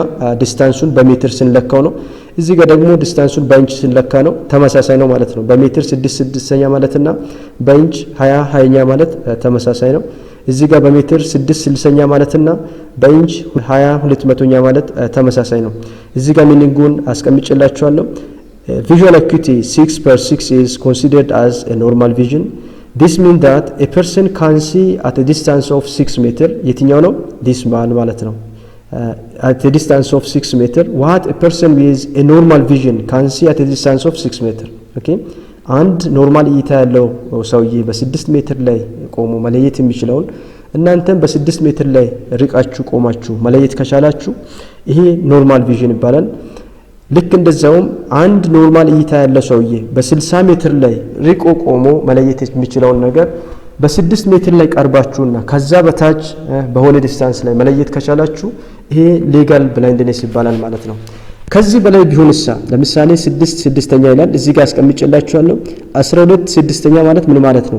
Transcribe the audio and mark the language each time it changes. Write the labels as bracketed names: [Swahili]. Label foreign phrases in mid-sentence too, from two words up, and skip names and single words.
[Amharic] ዲስታንሱን በሜትር ስንለካው ነው። እዚህ ጋር ደግሞ ዲስታንሱን በኢንች ስንለካ ነው። ተመሳሳይ ነው ማለት ነው። በሜትር 6/6 ማለትና በኢንች 20/20 ማለት ተመሳሳይ ነው። እዚህ ጋር በሜትር 6/60 ማለትና በኢንች 20/200 ማለት ተመሳሳይ ነው። እዚህ ጋር ሚኒንጉን አስቀምጬላችኋለሁ። [English] visual acuity [Amharic] 6/6 [English] is considered as a normal vision. This means that a person can see at a distance of 6 meter. [Amharic] የትኛው ነው? [English] this man [Amharic] ማለት ነው። [English] at a distance of 6 meter what a person with a normal vision can see at a distance of 6 meter. [Amharic] okay አንድ ኖርማል እይታ ያለው ሰውዬ በ6 ሜትር ላይ ቆሞ መለየት የሚችለውን እናንተም በ6 ሜትር ላይ ርቃችሁ ቆማችሁ መለየት ከቻላችሁ ይሄ [English] normal vision [Amharic] ይባላል። ልክ እንደዛውም አንድ ኖርማል እይታ ያለው ሰውዬ በ60 ሜትር ላይ ርቆ ቆሞ መለየት የሚችለውን ነገር በ6 ሜትር ላይ ቀርባችሁና ከዛ በታች በሆነ ዲስታንስ ላይ መለየት ከቻላችሁ ይሄ [English] legal blindness [Amharic] ይባላል ማለት ነው። ከዚህ በላይ ቢሆንሳ ለምሳሌ 6/6 ይላል። እዚህ ጋር አስቀምጬላችኋለሁ። 12/6 ማለት ምን ማለት ነው?